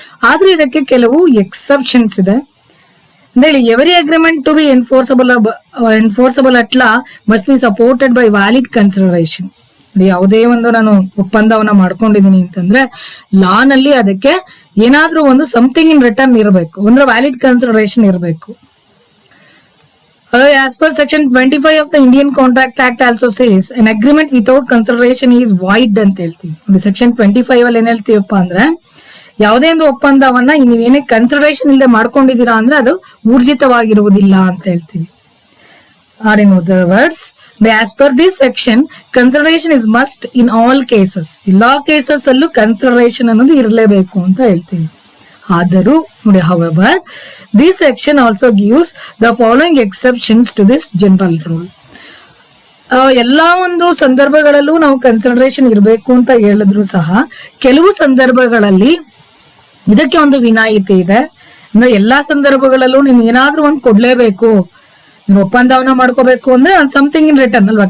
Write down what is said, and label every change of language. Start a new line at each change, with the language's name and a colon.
Kannada: ಆದ್ರೂ ಇದಕ್ಕೆ ಕೆಲವು ಎಕ್ಸೆಪ್ಷನ್ಸ್ ಇದೆ. ಅಂದ್ರೆ
English: Every agreement to be enforceable at law must be supported by valid consideration.
Kannada: ಯಾವುದೇ ಒಂದು ನಾನು ಒಪ್ಪಂದವನ್ನ ಮಾಡ್ಕೊಂಡಿದೀನಿ ಅಂತಂದ್ರೆ ಲಾ ನಲ್ಲಿ ಅದಕ್ಕೆ ಏನಾದ್ರೂ ಒಂದು
English: something in return
Kannada: ಇರಬೇಕು, ಅಂದ್ರೆ ವ್ಯಾಲಿಡ್ ಕನ್ಸಿಡರೇಷನ್ ಇರಬೇಕು.
English: As per section 25 of the Indian Contract Act also says an agreement without consideration is void
Kannada: ಅಂತ ಹೇಳ್ತೀವಿ. ಸೆಕ್ಷನ್ 25 ಅಲ್ಲಿ ಏನ್ ಹೇಳ್ತೀವಪ್ಪ ಅಂದ್ರೆ ಯಾವುದೇ ಒಂದು ಒಪ್ಪಂದವನ್ನ ನೀವೇನೇ ಕನ್ಸಿಡರೇಷನ್ ಇಲ್ಲದೆ ಮಾಡ್ಕೊಂಡಿದ್ದೀರಾ ಅಂದ್ರೆ ಅದು ಊರ್ಜಿತವಾಗಿರುವುದಿಲ್ಲ ಅಂತ ಹೇಳ್ತೀವಿ.
English: Or in other words, as per this section consideration is must in all cases.
Kannada: ಎಲ್ಲಾ ಕೇಸಸ್ ಅಲ್ಲೂ ಕನ್ಸಿಡರೇಷನ್ ಅನ್ನೋದು ಇರಲೇಬೇಕು ಅಂತ ಹೇಳ್ತೀವಿ. ಆದರೂ ನೋಡಿ,
English: however this section also gives the following exceptions to this general rule.
Kannada: ಎಲ್ಲಾ ಒಂದು ಸಂದರ್ಭಗಳಲ್ಲೂ ನಾವು ಕನ್ಸಿಡರೇಷನ್ ಇರಬೇಕು ಅಂತ ಹೇಳಿದ್ರು ಸಹ ಕೆಲವು ಸಂದರ್ಭಗಳಲ್ಲಿ ಇದಕ್ಕೆ ಒಂದು ವಿನಾಯಿತಿ ಇದೆ. ಅಂದ್ರೆ ಎಲ್ಲಾ ಸಂದರ್ಭಗಳಲ್ಲೂ ನೀನ್ ಏನಾದ್ರೂ ಒಂದು ಕೊಡ್ಲೇಬೇಕು, ನೀನು ಒಪ್ಪಂದವನ್ನ ಮಾಡ್ಕೋಬೇಕು ಅಂದ್ರೆ
English: something in return
Kannada: ಅಲ್ವಾ.